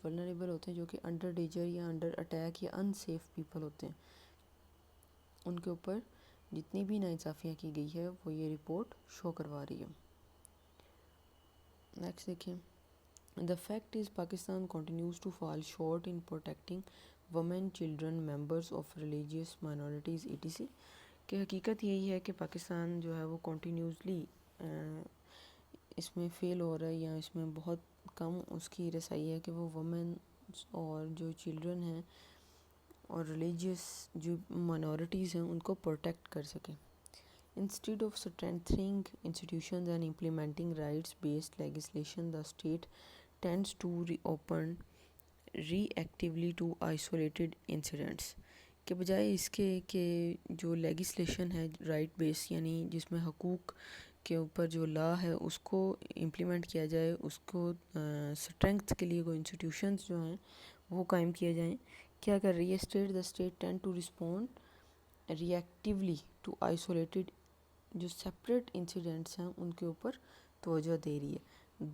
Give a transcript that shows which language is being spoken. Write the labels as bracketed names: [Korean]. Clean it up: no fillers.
[Urdu] Vulnerable ہوتے ہیں جو کہ انڈر ڈیجر یا انڈر اٹیک یا ان سیف پیپل ہوتے ہیں، ان کے اوپر جتنی بھی ناانصافیاں کی گئی ہے وہ یہ رپورٹ شو کروا رہی ہے. نیکسٹ دیکھیں. [English] The fact is Pakistan continues to fall short in protecting women, children, members of religious minorities etc. [Urdu] کہ حقیقت یہی ہے کہ پاکستان جو ہے وہ کنٹینیوسلی اس میں فیل ہو رہا ہے، یا اس میں بہت کم اس کی رسائی ہے کہ وہ وومن اور جو چلڈرن ہیں اور ریلیجیس جو مائنورٹیز ہیں ان کو پروٹیکٹ کر سکیں. [English] Instead of strengthening institutions and implementing rights-based legislation, the state tends to reopen reactively to isolated incidents. [Urdu] کہ بجائے اس کے کہ جو لیگسلیشن ہے رائٹ بیس یعنی جس میں حقوق کے اوپر جو لا ہے اس کو امپلیمنٹ کیا جائے، اس کو اسٹرینگتھ کے لیے کوئی انسٹیٹیوشنز جو ہیں وہ قائم کیے جائیں، کیا کر رہی ہے [English] the state tend to respond reactively to isolated [Urdu] جو سپریٹ انسیڈنٹس ہیں ان کے اوپر توجہ دے رہی ہے.